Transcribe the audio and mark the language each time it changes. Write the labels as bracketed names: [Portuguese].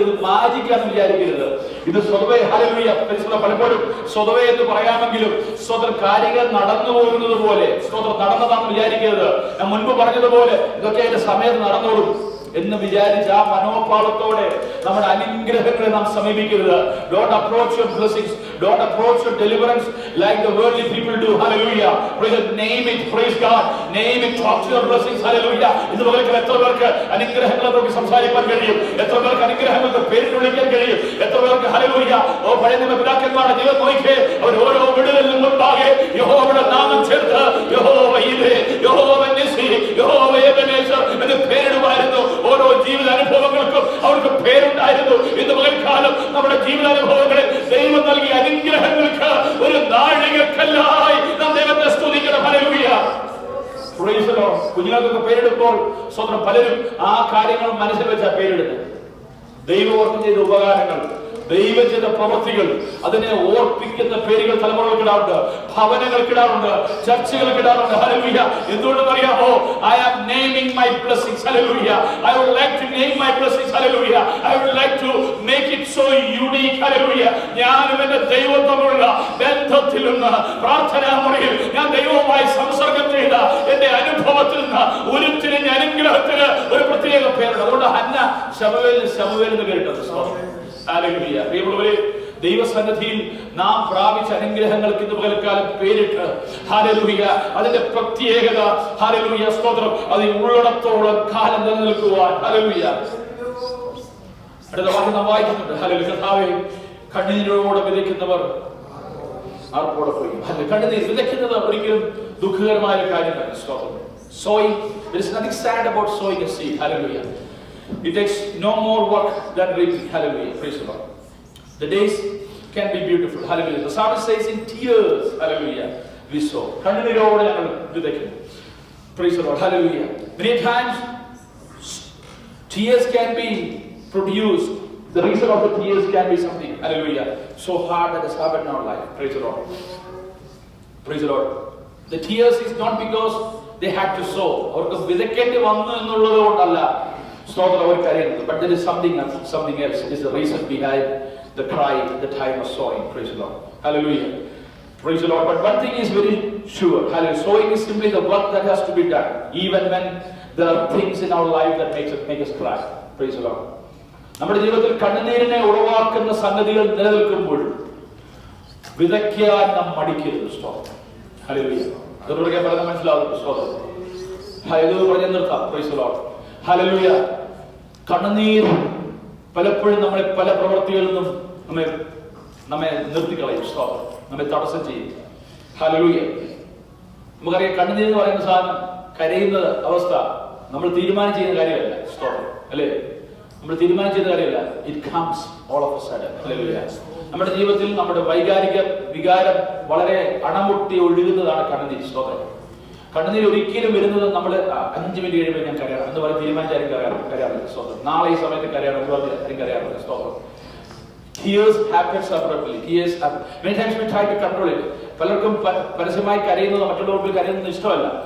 [Malayalam] ഇത് മാജിക്കാന്ന് വിചാരിക്കരുത്. ഇത് സ്വതവേ ഹല്ലേലൂയ പലപ്പോഴും സ്വതവേ എന്ന് പറയാമെങ്കിലും സ്വതന്ത്രം കാര്യങ്ങൾ നടന്നു പോകുന്നത് പോലെ സ്വതന്ത്രം നടന്നതാണെന്ന് വിചാരിക്കരുത്. ഞാൻ മുൻപ് പറഞ്ഞതുപോലെ ഇതൊക്കെ അതിന്റെ സമയത്ത് നടന്നോളും എന്ന് വിചാരിച്ച ആ മനോഭാവത്തോടെ നമ്മുടെ അനുഗ്രഹങ്ങളെ നാം സമീപിക്കരുത്. [English] Don't approach your blessings, don't approach your deliverance like the worldly people do. Hallelujah. Praise God. Name it. Praise God. Name it. Talk to your blessings. Hallelujah. [Malayalam] ഇതുപോലെ എത്ര പേർക്ക് അനുഗ്രഹങ്ങളെ നോക്കി സംസാരിക്കാൻ കഴിയും? എത്ര പേർക്ക് അനുഗ്രഹങ്ങൾക്ക് പേരിട്ട് വിളിക്കാൻ കഴിയും? എത്ര പേർക്ക് ഹല്ലേലൂയ പഴയ നിയമ പിതാക്കന്മാരുടെ ജീവിതം നോക്കിയേ. അവർ ഓരോ വിടുതലിനും മുൻപാകെ യഹോവയുടെ നാമം ചേർത്ത് യഹോവ ഇരേ, യഹോവ നിസ്സി, യഹോവ എബെനേസർ എന്ന് പേരിടുമായിരുന്നു. ഓരോ ജീവിതാനുഭവങ്ങൾക്കും അവർക്ക് പേരുണ്ടായിരുന്നു. ഇന്ന് പകൽക്കാലം നമ്മുടെ ജീവിതാനുഭവങ്ങളിൽ ദൈവം നൽകിയ അനുഗ്രഹങ്ങൾക്ക് ഒരു നാഴികക്കല്ലായി നാം ദൈവത്തെ സ്തുതിക്കണം. ഹല്ലേലൂയ. [English] Praise the Lord. [Malayalam] കുഞ്ഞുങ്ങൾക്കൊക്കെ പേരിടുമ്പോൾ സ്വന്തം പലരും ആ കാര്യങ്ങൾ മനസ്സിൽ വെച്ചാ പേരിടുന്നത്. ദൈവം ചെയ്ത ഉപകാരങ്ങൾ, ദൈവം ചെയ്ത പ്രവൃത്തികൾ, അതിനെ ഓർപ്പിക്കുന്ന പേരുകൾ തലമുറകൾക്കിടാറുണ്ട്, ഭവനങ്ങൾക്കിടാറുണ്ട്, ചർച്ചകൾക്കിടാറുണ്ട്. ഹല്ലേലൂയ. എന്തുകൊണ്ടെന്ന് അറിയാമോ? [English] I am naming my blessings. Hallelujah. I would like to name my blessings. Hallelujah. I would like to make it so unique. Hallelujah. [Malayalam] ഞാനും എന്റെ ദൈവവും തമ്മിലുള്ള ബന്ധത്തിൽ നിന്ന് പ്രാർത്ഥനാ മുറിയിൽ ഞാൻ ദൈവവുമായി സംസർഗം ചെയ്ത എന്റെ അനുഭവത്തിൽ നിന്ന് ഉരുത്തിരിഞ്ഞ അനുഗ്രഹത്തിന് ഒരു പ്രത്യേക പേരുണ്ട്. അതുകൊണ്ട് ഹന്ന ശമൂവേൽ എന്ന് കേട്ടത്. ഹല്ലേലൂയ. പ്രിയമുള്ളവരെ, ദൈവസന്നിധിയിൽ നാം പ്രാപിച്ച അനുഗ്രഹങ്ങൾക്ക് ഇന്ന് പകൽക്കാലം പേരിട്ട് ഹല്ലേലൂയ അതിന്റെ പ്രത്യേകത ഹല്ലേലൂയ സ്തോത്രം അത് ഉള്ളിടത്തോളം കാലം നിലനിൽക്കുവാൻ. ഹല്ലേലൂയ. അടുത്ത വാക്യം നാം വായിക്കുന്നുണ്ട്. ഹല്ലേലൂയ. കർത്താവേ, കണ്ണീരോടെ വിതയ്ക്കുന്നവർ ആർപ്പോടെ പോയി. കണ്ണുനീർ വിതയ്ക്കുന്നത് ഒരിക്കലും ദുഃഖകരമായ ഒരു കാര്യമല്ല. സ്തോത്രം. [English] Sowing, there is nothing sad about sowing a seed. Hallelujah. It takes no more work than reaping. Hallelujah. Praise the Lord. The days can be beautiful. Hallelujah. The psalmist says in tears, hallelujah, we sow. [Malayalam] കണ്ണുനീരോടെ ഞങ്ങൾ വിതയ്ക്കുന്നു. [English] Praise the Lord. [Malayalam] Hallelujah. [English] Many times tears can be produced. The reason of the tears can be something, hallelujah, so hard that has happened in our life. Praise the Lord. Praise the Lord. The tears is not because they had to sow. [Malayalam] അവർക്ക് വിതയ്ക്കേണ്ടി വന്നു എന്നുള്ളത് കൊണ്ടല്ല സ്തോത്രം അവർ കരയുന്നത്. [English] But there is something else. It is the reason behind the cry at the time of sowing. Praise the Lord. Hallelujah. Praise the Lord. But one thing is very sure. Hallelujah. Sowing is simply the work that has to be done, even when there are things in our life that make us cry. Praise the Lord. [Malayalam] നമ്മുടെ ജീവിതത്തിൽ കണ്ണുനീരിനെ ഉളവാക്കുന്ന സംഗതികൾ നിലനിൽക്കുമ്പോൾ വിതയ്ക്കാൻ നാം മടിക്കരുത്. സ്തോത്രം. Hallelujah. അതുകൊണ്ട് പറഞ്ഞാൽ മനസ്സിലാവും. സ്തോത്രം. ഹല്ലേലൂയ. പറഞ്ഞു നിർത്താം. [English] Praise the Lord. [Malayalam] ഹല്ലേലൂയ. കണ്ണുനീർ പലപ്പോഴും നമ്മളെ പല പ്രവൃത്തികളിൽ നിന്നും നമ്മെ നിർത്തിക്കളയും. സ്തോത്രം. നമ്മെ തടസ്സം ചെയ്യും. ഹല്ലേലൂയ. നമുക്കറിയാം കണ്ണുനീർ എന്ന് പറയുന്ന സാധനം കരയുന്ന അവസ്ഥ നമ്മൾ തീരുമാനം ചെയ്യുന്ന കാര്യമല്ല. സ്തോത്രം. അല്ലേ? നമ്മൾ തീരുമാനം ചെയ്ത കാര്യമല്ല. [English] It comes all of a sudden. [Malayalam] Hallelujah. നമ്മുടെ ജീവിതത്തിൽ നമ്മുടെ വൈകാരിക വികാരം വളരെ അണമുട്ടി ഒഴുകുന്നതാണ് കണ്ണുനീർ. സ്തോത്രം. കണ്ണുനീർ ഒരിക്കലും വരുന്നത് നമ്മൾ 5 മിനിറ്റ് കഴിയുമ്പോൾ ഞാൻ കരയണം എന്ന് പറഞ്ഞ് തീരുമാനിച്ചാലും കരയാറില്ല. സ്തോത്രം. നാളെ ഈ സമയത്ത് കരയണം എന്ന് പറഞ്ഞ് ആരും കരയാറില്ല. സ്തോത്രം. [English] Tears happens abruptly. Tears happen. Many times we try to control it. [Malayalam] പലർക്കും പരസ്യമായി കരയുന്നത് മറ്റുള്ളവർക്ക് കരയുന്നത് ഇഷ്ടമല്ല.